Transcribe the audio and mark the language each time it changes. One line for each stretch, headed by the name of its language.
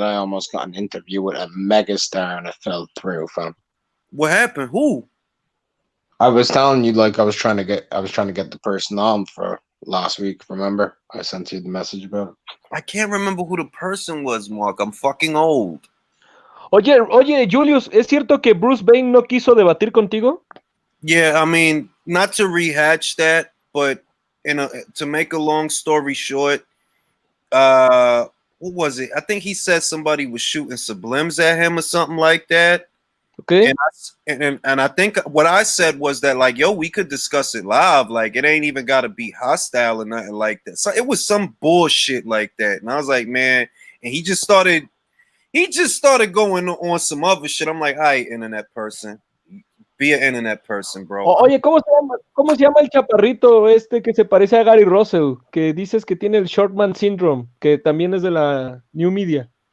English: I almost got an interview with a megastar and it fell through, fam. What happened? Who? I was telling you, like I was trying to get the person on for last week. Remember, I sent you the message about it. I can't remember who the person was, Mark. I'm fucking old.
Spanish: Oye, Julius, ¿es cierto que Bruce Wayne no quiso debatir contigo?
English: Yeah, I mean, not to rehatch that, but to make a long story short, what was it? I think he said somebody was shooting sublims at him or something like that. Okay. And I think what I said was that, like, yo, we could discuss it live. Like, it ain't even got to be hostile or nothing like that. So it was some bullshit like that. And I was like, man, and he just started going on some other shit. I'm like, all right, internet person. Be an internet person, bro.
Spanish: Oye, ¿cómo se llama el chaparrito este que se parece a Gary Russell? Que dices que tiene el Shortman Syndrome, que también es de la New Media.